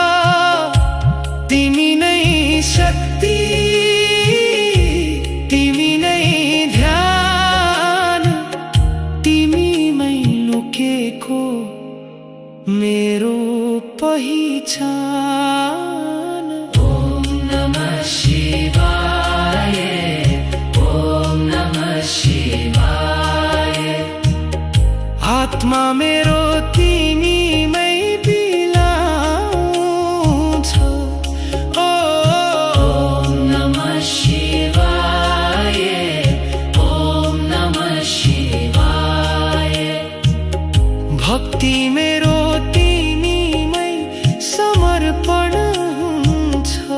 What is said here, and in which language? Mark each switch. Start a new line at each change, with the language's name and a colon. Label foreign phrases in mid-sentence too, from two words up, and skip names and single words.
Nepali: तिमी नै शक्ति, तिमी नै ध्यान, तिमीमै लुकेको मेरो पहिचान।
Sanskrit: ओम नमः शिवाय, ओम नमः शिवाय।
Nepali: आत्मा मेरो तिमीमै बिलाउँछ।
Sanskrit: ओम नमः शिवाय, ओम नमः शिवाय।
Nepali: भक्ति मेरो तिमीमै समर्पण हुन्छ।